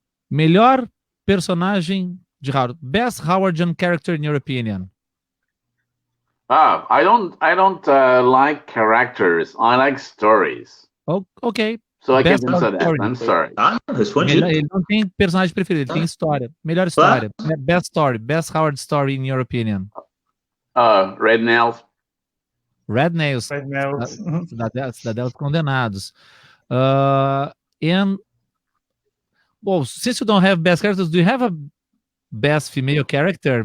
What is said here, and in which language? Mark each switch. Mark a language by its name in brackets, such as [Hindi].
[Portuguese] Melhor personagem de Howard. [English] Best Howardian character in your opinion. I don't like characters. I like stories. Oh, okay. So I Best can't answer that. story. I'm sorry. [Portuguese] Respondi. Ele não tem personagem preferido, ele tem história. Melhor história. [English] Best story. Best Howard story in your opinion. Red Nails. Red Nails. Red Nails. [Portuguese] Cidadela dos Condenados. [English] And well, since you don't have best characters, do you have a best female character?